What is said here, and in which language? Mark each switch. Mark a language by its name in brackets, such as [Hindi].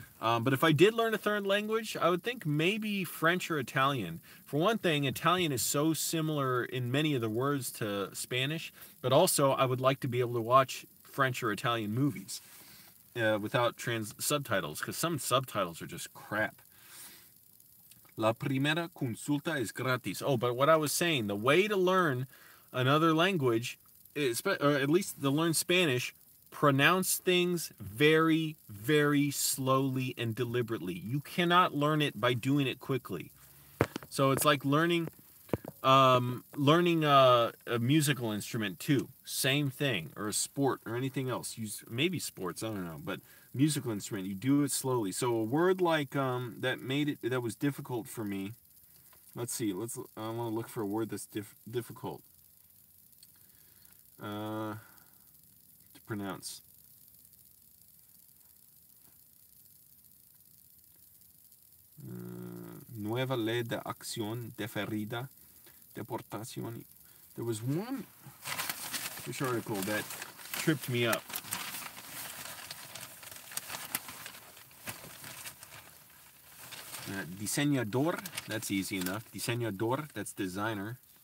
[English] But if I did learn a third language, I would think maybe French or Italian. For one thing, Italian is so similar in many of the words to Spanish, but also I would like to be able to watch French or Italian movies without subtitles, because some subtitles are just crap. [Spanish] La primera consulta es gratis. [English] Oh, but what I was saying, the way to learn another language, or at least to learn Spanish, pronounce things very, very slowly and deliberately. You cannot learn it by doing it quickly. So it's like learning a musical instrument too. Same thing, or a sport, or anything else. Maybe sports, I don't know, but musical instrument, you do it slowly. So a word like that was difficult for me. Let's see. I want to look for a word that's difficult to pronounce. [Spanish] Nueva ley de acción deferida, deportación. [English] There was one article that tripped me up. Diseñador, that's easy enough. Diseñador, that's designer.